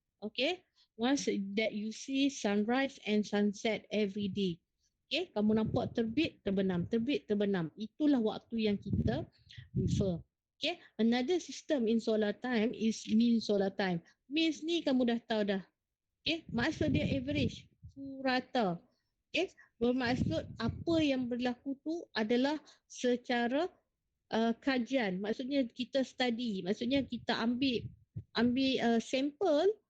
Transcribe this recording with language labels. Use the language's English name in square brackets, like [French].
[English] Okay, once that you see sunrise and sunset every day. [Malay] Okay, kamu nampak terbit, terbenam. Itulah waktu yang kita refer. [English] Okay, another system in solar time is mean solar time. [Malay] Means ni kamu dah tahu dah. Okay, maksud dia average, purata. Okay, bermaksud apa yang berlaku tu adalah secara kajian. Maksudnya kita study, maksudnya kita ambil sampel.